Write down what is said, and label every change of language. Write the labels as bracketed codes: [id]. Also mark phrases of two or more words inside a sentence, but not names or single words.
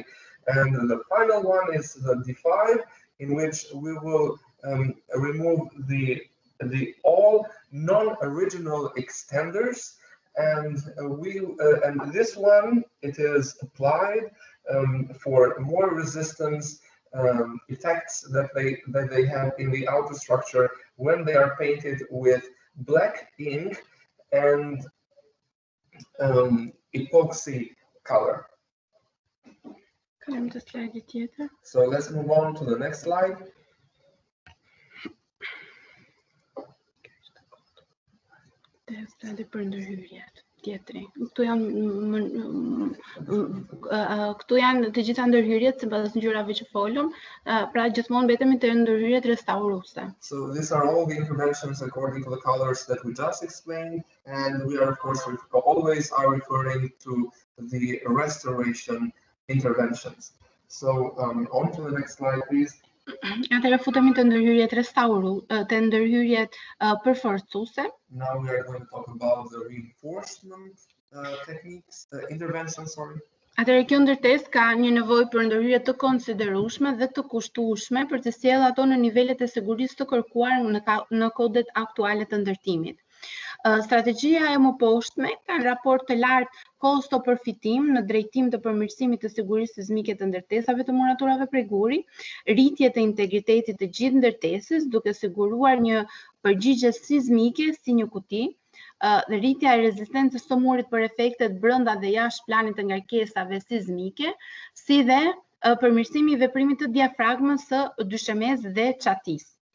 [en] And the final one is the D5, in which we will remove the all non-original extenders, and and this one, it is applied for more resistance effects that they have in the outer structure when they are painted with black ink and epoxy color. So let's move on to the next slide. [sq] Këtu janë të gjitha ndërhyrjet sipas ngjyrave që folëm, pra gjithmonë betemi te ndërhyrjet restauruese. [en] So these are all the interventions according to the colors that we just explained, and we are of course always are referring to the restoration interventions. So on to the next slide, please. [sq] Atëherë futemi te ndërhyrjet te ndërhyrjet përforcuese. [en] Now we are going to talk about the reinforcement techniques, interventions, sorry. [sq] Atëherë kjo ndërtesë ka një nevojë për ndërhyrje të konsiderueshme dhe të kushtueshme për të sjellë ato në nivelet e sigurisë të kërkuar në kodet aktuale të ndërtimit. Strategjia e mëposhtme ka një raport të lartë kosto-përfitim në drejtim të përmirësimit të sigurisë sismike të ndërtesave të muraturave prej guri, rritje të integritetit të gjithë ndërtesës duke siguruar një përgjigje sismike si një kuti, rritja e rezistencës së murit për efektet brenda dhe jashtë planit të ngarkesave sismike, si dhe përmirësimi I veprimit të diafragmës së dyshemesë dhe çatisë.